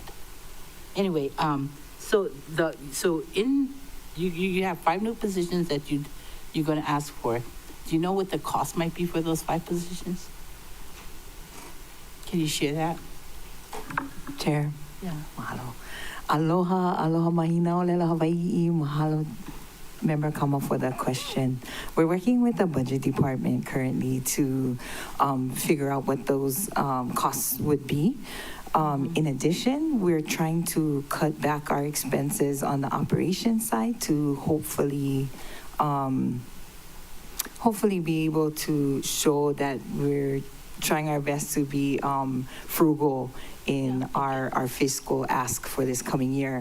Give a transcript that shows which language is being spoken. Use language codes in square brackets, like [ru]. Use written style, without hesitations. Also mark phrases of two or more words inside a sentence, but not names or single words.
[en] Anyway, you have 5 new positions that you're going to ask for. Do you know what the cost might be for those 5 positions? Can you share that? Chair. Yeah. Mahalo. [haw] Aloha mahina o lela Hawaii. [en] Mahalo, Member Kama, for that question. We're working with the budget department currently to figure out what those costs would be. In addition, we're trying to cut back our expenses on the operations side to hopefully be able to show that we're trying our best to be frugal in our fiscal ask for this coming year.